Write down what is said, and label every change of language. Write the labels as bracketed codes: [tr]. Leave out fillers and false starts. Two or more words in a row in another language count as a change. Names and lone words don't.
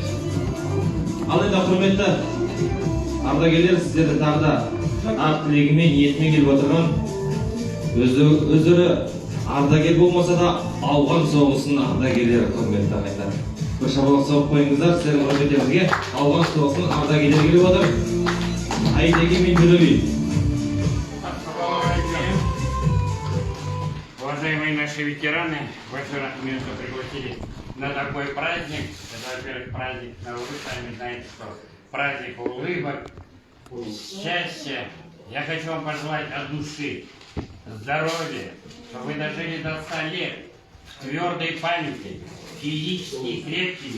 [kk] Ал енді құрметті ардагерлер, сіздерді тағы да ақ тілегімен, ниетімен келіп отырған, өздері ардагер болмаса да ауған соғысының ардагерлері, құрметті ағайындар. Бір шапалақ соғып қойыңыздар, сіздердің құрметтеріңізге ауған соғысының ардагерлері келіп отыр. Айдеке мен Төлеби. [ru] Уважаемые наши ветераны, большое меня пригласили на такой праздник. Это, во-первых, праздник Наурыз, сами знаете, что праздник улыбок, счастья. Я хочу вам пожелать от души здоровья, чтобы вы дожили до 100 лет в твердой памяти, физически крепкими.